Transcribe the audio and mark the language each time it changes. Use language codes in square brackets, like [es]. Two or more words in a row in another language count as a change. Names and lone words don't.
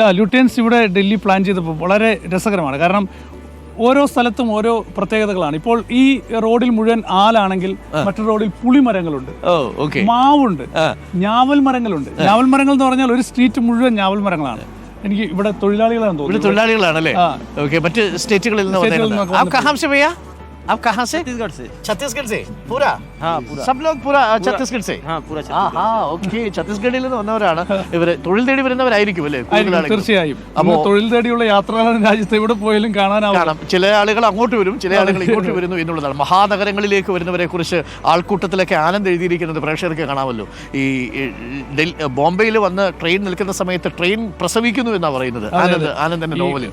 [ml] ലുട്യൻസ് ഇവിടെ ഡൽഹി പ്ലാൻ ചെയ്തപ്പോൾ വളരെ രസകരമാണ്. കാരണം ഓരോ സ്ഥലത്തും ഓരോ പ്രത്യേകതകളാണ്. ഇപ്പോൾ ഈ റോഡിൽ മുഴുവൻ ആലാണെങ്കിൽ മറ്റൊരു റോഡിൽ പുളിമരങ്ങളുണ്ട്, മാവുണ്ട്, ഞാവൽ മരങ്ങളുണ്ട്. ഞാവൽ മരങ്ങൾ എന്ന് പറഞ്ഞാൽ ഒരു സ്ട്രീറ്റ് മുഴുവൻ ഞാവൽ മരങ്ങളാണ്. എനിക്ക് ഇവിടെ തൊഴിലാളികളാണ് തോന്നുന്നു. തൊഴിലാളികളാണല്ലേ? ഓക്കെ. മറ്റ് സ്റ്റേറ്റുകളിൽ നിന്ന് [hi] आप कहाँ से? छत्तीसगढ़ से। छत्तीसगढ़ से पूरा? हाँ पूरा। सब लोग पूरा छत्तीसगढ़ से? हाँ पूरा छत्तीसगढ़। हाँ ओके. [ml] ഛത്തീസ്ഗഡിൽ നിന്ന് വന്നവരാണ് ഇവര്. തൊഴിൽ തേടി വരുന്നവരായിരിക്കും അല്ലേ? തീർച്ചയായും. അപ്പോൾ തൊഴിൽ തേടിയുള്ള യാത്രകളാണ് രാജ്യത്ത് എവിടെ പോയാലും കാണാം. ചില ആളുകൾ അങ്ങോട്ട് വരും, ചില ആളുകൾ ഇങ്ങോട്ട് വരുന്നു എന്നുള്ളതാണ്. മഹാനഗരങ്ങളിലേക്ക് വരുന്നവരെ കുറിച്ച് ആൾക്കൂട്ടത്തിലൊക്കെ ആനന്ദ് എഴുതിയിരിക്കുന്നത് പ്രേക്ഷകർക്ക് കാണാമല്ലോ. ഈ ബോംബെയിൽ വന്ന് ട്രെയിൻ നിൽക്കുന്ന സമയത്ത് ട്രെയിൻ പ്രസവിക്കുന്നു എന്നാണ് പറയുന്നത് ആനന്ദിന്റെ നോവലിൽ.